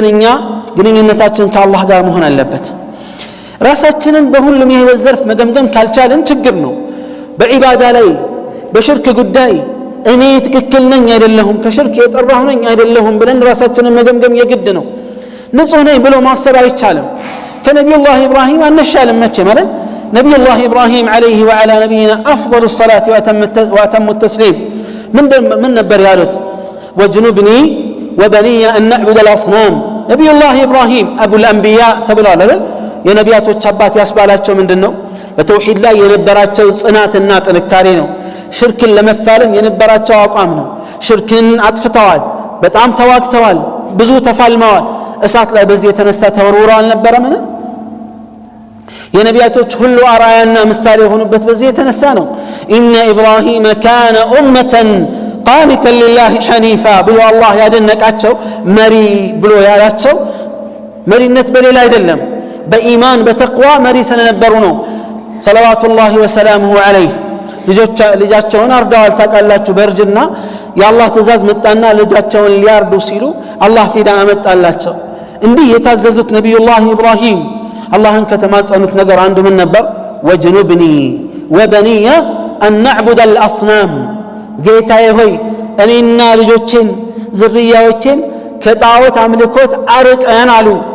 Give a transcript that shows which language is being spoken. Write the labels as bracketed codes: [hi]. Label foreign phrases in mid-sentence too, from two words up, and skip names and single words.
[am] እኛ ግንኙነታችን ከአላህ ጋር መሆን አለበት ራሳችንን በሁሉም የህይወት ዘርፍ መገምገም ካልቻለን ችግር ነው በዒባዳ ላይ በሽርክ ጉዳይ እኔ ትክክል ነኝ አይደለሁም ከሽርክ የጠራሁ ነኝ አይደለሁም ብለን ራሳችንን መገምገም የግድ ነው ንጹህ ነኝ ብሎ ማሰብ አይቻልም ከነቢዩላህ ኢብራሂም አንሻልም መቼ ማለት ነቢዩላህ ኢብራሂም [ar] عليه وعلى نبينا افضل الصلاه واتم التسليم [am] من ነበር ያሉት [ar] وجنبني وبني ان نعبد الاصنام [am] ነቢዩላህ ኢብራሂም [ar] ابو الانبياء [am] ተብለዋል አይደል የነቢያቶች አባት ያስባላቸው ምንድነው በተውሂድ ላይ የነበራቸው ጽናትና ጥንካሬ ነው ሽርክን ለመፋለም የነበራቸው አቋም ነው ሽርክን አጥፍተዋል በጣም ተዋግተዋል ብዙ ተፋልመዋል እሳት ላይ በዚህ የተነሳ ተወርውረው አልነበረምን የነቢያቶች ሁሉ አራያና ምሳሌ የሆኑበት በዚህ የተነሳ ነው [ar] إن إبراهيم كان أمة قانتا لله حنيفا [am] ብሎ አላህ ያደነቃቸው መሪ ብሎ ያላቸው መሪነት በሌላ አይደለም በኢማን በተቅዋ መሪ ስለነበሩ ነው ሰለዋቱላሂ [ar] وسلامه عليه [am] ልጃቸውን አርደዋል ታውቃላችሁ በእርጅና የአላህ ትእዛዝ መጣና ልጃቸውን ሊያርዱ ሲሉ አላህ ፊዳ አመጣላቸው እንዲህ የታዘዙት ነቢዩላህ ኢብራሂም አላህን ከተማጸኑት ነገር አንዱ ምን ነበር [ar] واجنبني وبني أن نعبد الأصنام [am] ጌታዬ ሆይ እኔና ልጆቼን ዝርያዎቼን ከጣዖት አምልኮት አርቀን አሉ